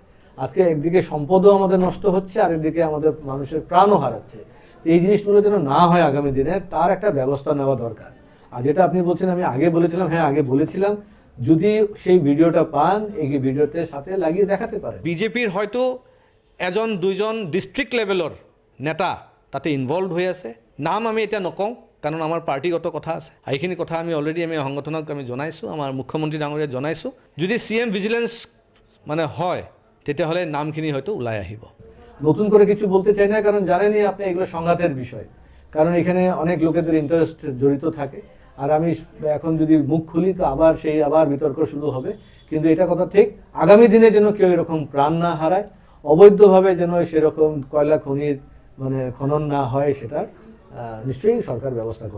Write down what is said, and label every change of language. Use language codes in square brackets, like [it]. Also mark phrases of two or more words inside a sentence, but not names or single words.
[bn] আজকে একদিকে সম্পদও আমাদের নষ্ট হচ্ছে, আর একদিকে আমাদের মানুষের প্রাণও হারাচ্ছে। এই জিনিসগুলো যেন না হয় আগামী দিনে, তার একটা ব্যবস্থা নেওয়া দরকার। আর যেটা আপনি বলছেন, আমি আগে বলেছিলাম, হ্যাঁ আগে বলেছিলাম, যদি সেই ভিডিওটা পান এই ভিডিওতে সাথে লাগিয়ে দেখাতে পারেন। [as] বিজেপির হয়তো এজন দুইজন [en] district level [as] নেতা তাতে ইনভলভ হৈ আছে। নাম আমি এতিয়া নকওঁ, কাৰণ আমাৰ পাৰ্টিগত কথা আছে। এইখিনি কথা আমি অলৰেডি আমি সংগঠনক আমি জনাইছোঁ, আমাৰ মুখ্যমন্ত্ৰী ডাঙৰীয়াক জনাইছোঁ। যদি [en] CM vigilance [as] হয় তেতিয়াহ'লে নামখিনি হয়তো ওলাই আহিব। [bn] নতুন করে কিছু বলতে চাই না, কারণ জানেনই আপনি এগুলো সংঘাতের বিষয়, কারণ এখানে অনেক লোকেদের ইন্টারেস্ট জড়িত থাকে। আর আমি এখন যদি মুখ খুলি তো আবার বিতর্ক শুরু হবে। কিন্তু এটা কথা ঠিক, আগামী দিনে যেন কেউ এরকম প্রাণ না হারায়, অবৈধভাবে যেন সেরকম কয়লা খনির খনন না হয়, সেটার নিশ্চয়ই সরকার ব্যবস্থা করবে।